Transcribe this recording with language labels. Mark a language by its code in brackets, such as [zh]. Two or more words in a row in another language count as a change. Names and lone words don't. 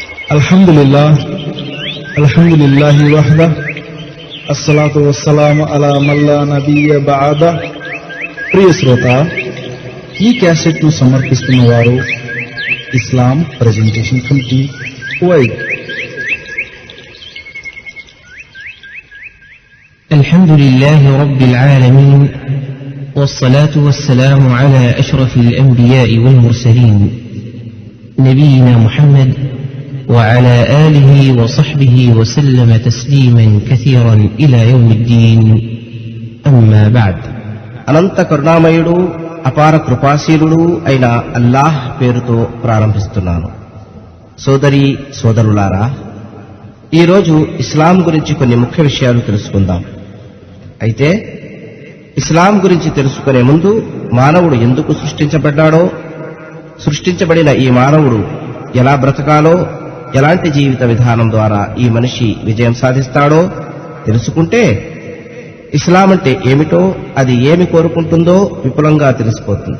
[ar] الحمد لله وحده الصلاة والسلام على من لا نبي بعده. [te] ప్రియ శ్రోత, ఈ క్యాసెట్ ను సమర్పిస్తున్న వారు ఇస్లాం ప్రెజెంటేషన్ కమిటీ కువైట్. [ar] الحمد لله رب العالمين، والصلاة والسلام على أشرف الأنبياء والمرسلين نبينا محمد وعلى آله وصحبه وسلم تسليما كثيرا إلى يوم الدين. أما بعد. [te] అనంత కరుణామయుడు అపార కృపాశీలుడు అయిన అల్లాహ్ పేరుతో ప్రారంభిస్తున్నాను. సోదరీ సోదరులారా, ఈరోజు ఇస్లాం గురించి కొన్ని ముఖ్య విషయాలు తెలుసుకుందాం. అయితే ఇస్లాం గురించి తెలుసుకునే ముందు మానవుడు ఎందుకు సృష్టించబడ్డాడో, సృష్టించబడిన ఈ మానవుడు ఎలా బ్రతకాలో, ఎలాంటి జీవిత విధానం ద్వారా ఈ మనిషి విజయం సాధిస్తాడో తెలుసుకుంటే ఇస్లాం అంటే ఏమిటో, అది ఏమి కోరుకుంటుందో విపులంగా తెలిసిపోతుంది.